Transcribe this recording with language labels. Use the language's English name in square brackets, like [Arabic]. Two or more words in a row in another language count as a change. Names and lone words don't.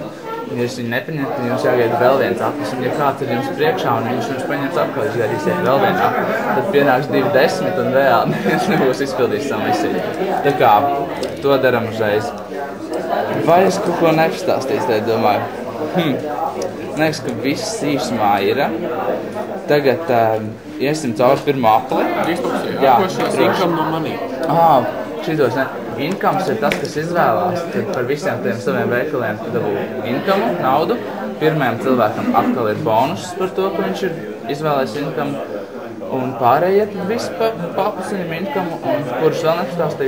[Latvian] Ja jūs viņu nepaņemat, tad jums jāgaida vēl viens aplis, un ja kāds ir jums priekšā un viņš paņems apkārt, jūs gaidīsiet vēl vienu apli, tad pienāks 2,10 un reāli neviens nebūs izpildījis savu misiju. Tā kā to daram uzreiz. Vai es kaut ko nepastāstīju, tad domāju? Liekas, ka viss īsumā ir. Tagad iesim cauri pirmo apli. Jā, [English] income no money. [Latvian] Šitos ne. Incomes ir tas, kas izvēlās, tad par visiem tiem saviem veikaliem dabū income, naudu. Pirmajam cilvēkam atkal ir bonus par to, ka viņš ir izvēlējis income. Un pārējie tad visi paplasaņem income, un kurus vēl nepastāstīja?